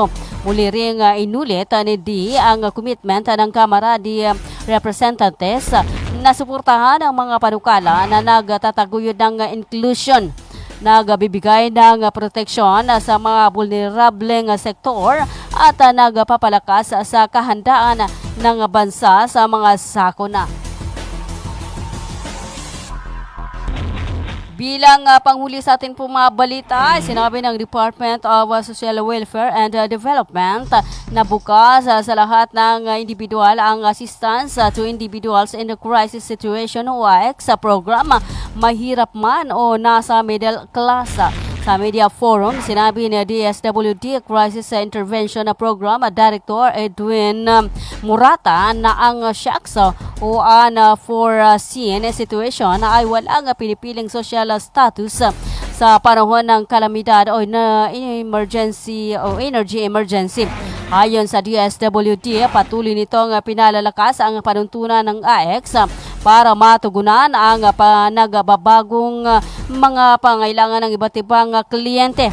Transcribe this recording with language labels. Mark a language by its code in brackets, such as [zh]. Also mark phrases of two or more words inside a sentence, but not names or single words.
[tl] Muli ring inulit ni D ang commitment ng Kamara de Representantes na suportahan ang mga panukala na nagtataguyod ng inclusion, nagbibigay ng proteksyon sa mga vulnerableng sektor at nagpapalakas sa kahandaan ng bansa sa mga sakuna. Bilang panghuli sa ating pong mga balita, sinabi ng Department of Social Welfare and Development na bukas sa lahat ng individual ang assistance to individuals in the crisis situation o AX sa programa mahirap man o nasa [en] middle class. [tl] Sa media forum, sinabi ni DSWD Crisis Intervention Program Director Edwin Murata na ang shocks o [en] unforeseen situation [tl] ay walang pinipiling [en] social status [tl] sa panahon ng kalamidad o na emergency o [en] energy emergency. [tl] Ayon sa DSWD, patuloy nitong pinalalakas ang panuntunan ng AX para matugunan ang nagbabagong mga pangailangan ng iba't ibang kliyente.